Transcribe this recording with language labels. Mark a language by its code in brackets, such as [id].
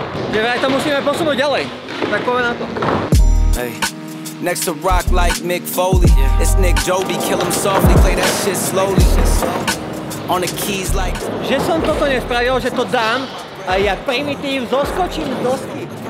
[sk] Že vraj to musíme posunúť ďalej, tak poviem na to. [en] Hey. Next to rock like Mick Foley, it's Nick Joby, kill him softly, play that shit slowly. On the keys like. [sk] Že som toto nespravil, že to dám a ja primitív zoskočím z dosky.